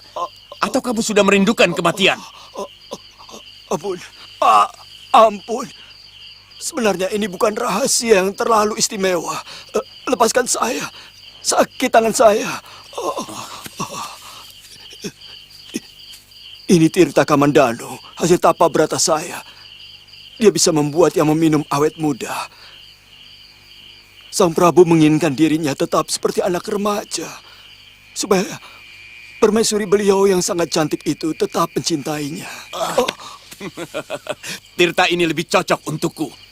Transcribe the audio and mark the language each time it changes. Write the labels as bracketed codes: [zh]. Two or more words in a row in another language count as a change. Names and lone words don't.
[id] Atau kamu sudah merindukan kematian? Ampun. Ampun. Sebenarnya ini bukan rahasia yang terlalu istimewa. Lepaskan saya. Sakit tangan saya. Ini Tirta Kamandano, hasil tapa berata saya. Dia bisa membuat yang meminum awet muda. Sang Prabu menginginkan dirinya tetap seperti anak remaja. Supaya permaisuri beliau yang sangat cantik itu tetap mencintainya. Tirta ini lebih cocok untukku.